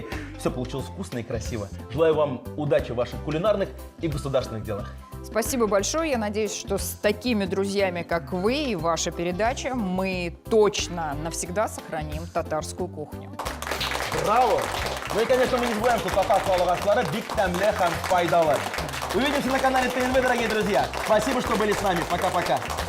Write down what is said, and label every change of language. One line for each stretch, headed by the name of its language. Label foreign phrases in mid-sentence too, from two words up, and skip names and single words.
Russian: Все получилось вкусно и красиво. Желаю вам удачи в ваших кулинарных и государственных делах. Спасибо большое. Я надеюсь, что с такими друзьями, как вы и ваша передача, мы точно навсегда сохраним татарскую кухню. Браво! Ну и, конечно, мы не забываем, что
Tatar: татар салаватлары бик тәмле һәм файдалы.
Russian: Увидимся на канале ТНВ, дорогие друзья. Спасибо, что были с нами. Пока-пока.